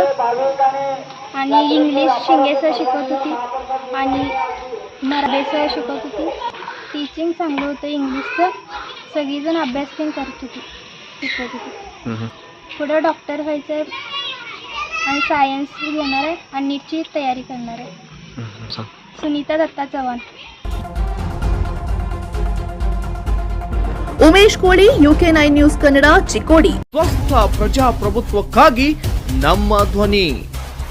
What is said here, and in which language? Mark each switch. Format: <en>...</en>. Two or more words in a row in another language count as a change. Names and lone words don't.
<mr>आणि इंग्लिश शिंगे सर शिकवत होती आणि मराठी सर शिकवत होती. टीचिंग चांगलं होतं. इंग्लिशचं सगळीजण अभ्यास पण करत होती, शिकवत होती. पुढे डॉक्टर व्हायचं आहे आणि सायन्स घेणार आहे आणि नीटची तयारी करणार आहे. सुनीता दत्ता चव्हाण.</mr> <kn>ಉಮೇಶ್ ಕೋಳಿ, UK9 ನ್ಯೂಸ್ ಕನ್ನಡ, ಚಿಕ್ಕೋಡಿ. ಸ್ವಸ್ಥ ಪ್ರಜಾಪ್ರಭುತ್ವಕ್ಕಾಗಿ ನಮ್ಮ ಧ್ವನಿ.</kn>